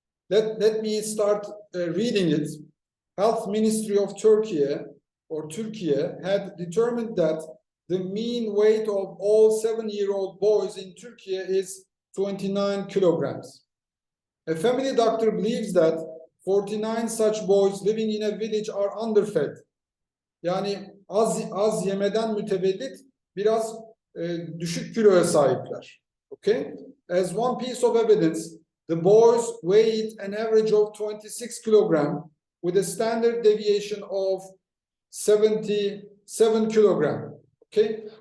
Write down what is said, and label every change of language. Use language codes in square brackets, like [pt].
[en] Let me start reading it. Health Ministry of Turkey or Turkey had determined that the mean weight of all 7-year-old boys in Turkey is 29 kilograms. A family doctor believes that 49 such boys living in a village are underfed. [tr] Yani az yemeden mütevellit biraz düşük kiloya sahipler. [en] Okay? As one piece of evidence, the boys weighed an average of 26 kilogram with a standard deviation of 77 kilogram. Okay?